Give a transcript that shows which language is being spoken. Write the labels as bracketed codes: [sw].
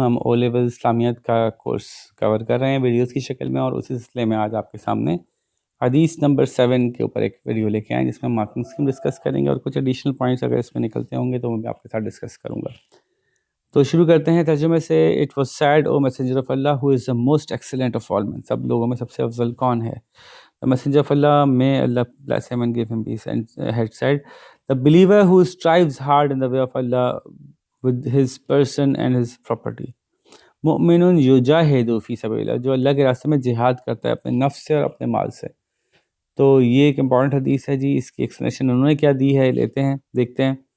[ur] ہم O level اسلامیات کا course کور کر رہے ہیں ویڈیوز کی شکل میں، اور اسی سلسلے میں آج آپ کے سامنے حدیث نمبر 7 کے اوپر ایک ویڈیو لے کے آئیں جس میں مارکنگ اسکیم ڈسکس کریں گے، اور کچھ ایڈیشنل پوائنٹس اگر اس میں نکلتے ہوں گے تو میں آپ کے ساتھ ڈسکس کروں گا. تو شروع کرتے ہیں ترجمے سے. [en] It was said O messenger of Allah who is the most excellent of all men. [ur] سب لوگوں میں سب سے افضل کون ہے؟ [en] The messenger of Allah, may Allah bless him and give him peace, and had said, the believer who strives hard in the way of Allah with his person and his property. [ar] مؤمن یجاہد فی سبیل اللہ، [ur] جو اللہ کے راستے میں جہاد کرتا ہے اپنے نفس سے اور اپنے مال سے. تو یہ ایک امپورٹنٹ حدیث ہے جی. اس کی ایکسپلینیشن انہوں نے کیا دی ہے لیتے ہیں، دیکھتے ہیں.